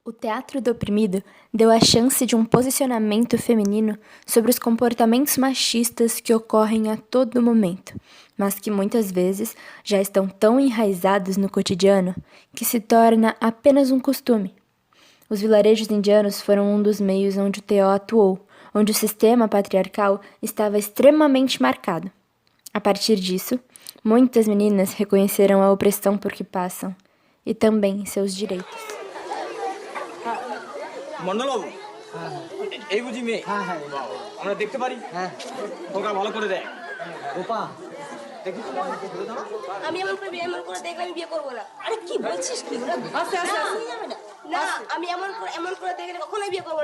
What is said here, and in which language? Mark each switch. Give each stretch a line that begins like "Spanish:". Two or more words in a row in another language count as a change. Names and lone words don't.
Portuguese: O teatro do oprimido deu a chance de um posicionamento feminino sobre os comportamentos machistas que ocorrem a todo momento, mas que muitas vezes já estão tão enraizados no cotidiano que se torna apenas um costume. Os vilarejos indianos foram um dos meios onde o TO atuou, onde o sistema patriarcal estava extremamente marcado. A partir disso, muitas meninas reconheceram a opressão por que passam e também seus direitos.
Bangla: মন্ডলবাবু এই বুঝি মেয়ে আমরা দেখতে পারি ওটা ভালো করে দেয় রূপা দেখি আমি এমন করে দেখলে আমি বিয়ে করবো না। আরে কি বলছিস কি? আস্তে আস্তে না আমি এমন করে দেখলে কখনোই বিয়ে করবো না।